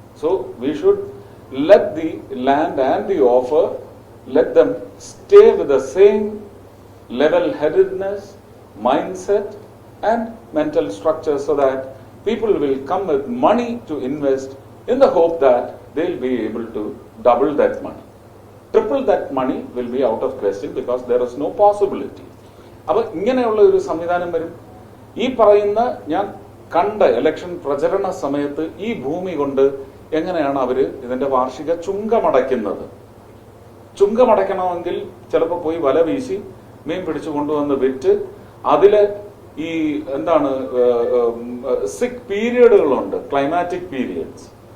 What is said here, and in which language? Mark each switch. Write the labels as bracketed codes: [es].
[en] So we should let the land and the offer, let them stay with the same level headedness, mind set and mental structure, so that people will come with money to invest in the hope that they'll be able to double that money. Triple that money will be out of question because there is no possibility. [ml] അപ്പൊ ഇങ്ങനെയുള്ള ഒരു സംവിധാനം വരും. ഈ പറയുന്ന ഞാൻ കണ്ട election പ്രചരണ സമയത്ത് ഈ ഭൂമി കൊണ്ട് എങ്ങനെയാണ് അവര് ഇതിന്റെ വാർഷിക ചുങ്കമടയ്ക്കുന്നത്? ചുങ്കമടയ്ക്കണമെങ്കിൽ ചിലപ്പോൾ പോയി വല വീശി മീൻ പിടിച്ചു കൊണ്ടുവന്ന് വിറ്റ് അതില് ഈ എന്താണ് സിക് പീരിയഡുകളുണ്ട്, ക്ലൈമാറ്റിക് പീരിയഡ്സ്.